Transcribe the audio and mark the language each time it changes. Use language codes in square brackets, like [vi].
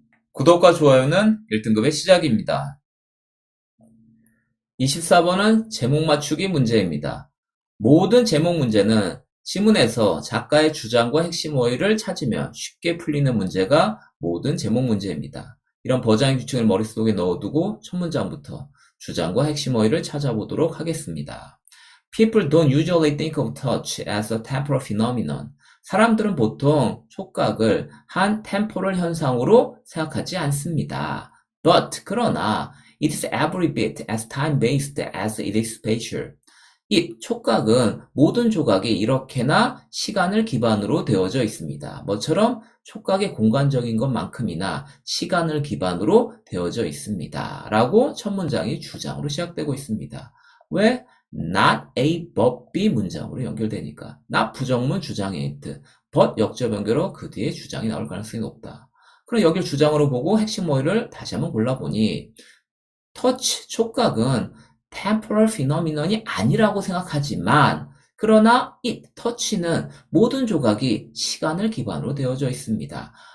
[ko] 구독과 좋아요는 1등급의 시작입니다. 24번은 제목 맞추기 문제입니다. 모든 제목 문제는 지문에서 작가의 주장과 핵심 어휘를 찾으면 쉽게 풀리는 문제가 모든 제목 문제입니다. 이런 버장의 규칙을 머릿속에 넣어두고 첫 문장부터 주장과 핵심 어휘를 찾아보도록 하겠습니다. [en] People don't usually think of touch as a temporal phenomenon. [ko] 사람들은 보통 촉각을 한 템포럴 현상으로 생각하지 않습니다. [en] But [ko] 그러나 [en] it is every bit as time-based as it is spatial. [ko] 이 촉각은 모든 조각이 이렇게나 시간을 기반으로 되어져 있습니다. 뭐처럼 촉각의 공간적인 것만큼이나 시간을 기반으로 되어져 있습니다. 라고 첫 문장이 주장으로 시작되고 있습니다. 왜? Not A but B 문장으로 연결되니까. not 부정문 주장의 힌트, but 역접 연결어 그 뒤에 주장이 나올 가능성이 높다. 그럼 여기를 주장으로 보고 핵심 어휘를 다시 한번 골라보니 touch, 촉각은 temporal phenomenon이 아니라고 생각하지만 그러나 it, touch는 모든 조각이 시간을 기반으로 되어져 있습니다.